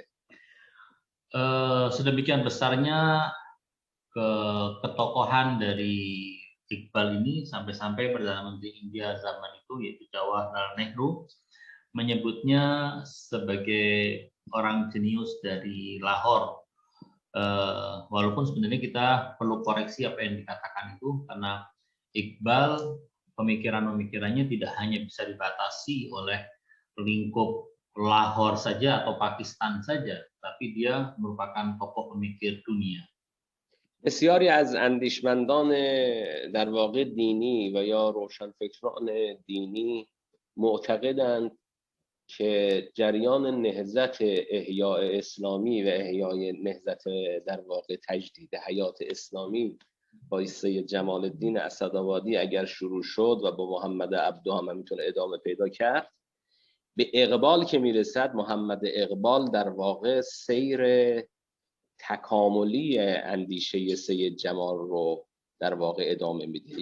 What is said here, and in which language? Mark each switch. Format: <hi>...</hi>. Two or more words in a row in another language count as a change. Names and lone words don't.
<id>Sedemikian besarnya ketokohan dari Iqbal ini sampai-sampai Perdana Menteri India zaman itu yaitu Jawaharlal Nehru menyebutnya sebagai orang jenius dari Lahore. Walaupun sebenarnya kita perlu koreksi apa yang dikatakan itu karena Iqbal pemikiran-pemikirannya tidak hanya bisa dibatasi oleh lingkup Lahore saja atau Pakistan saja, tapi dia merupakan tokoh pemikir dunia.</id> <fa>بسیاری از اندیشمندان در واقع دینی و یا روشنفکران دینی معتقدند که جریان نهضت احیاء اسلامی و احیای نهضت در واقع تجدید حیات اسلامی با سید جمال الدین اسدآبادی اگر شروع شد و با محمد عبدو هم میتونه ادامه پیدا کرد، به اقبال که میرسد محمد اقبال در واقع سیر تکاملی اندیشه سید جمال رو در واقع ادامه میده.</fa>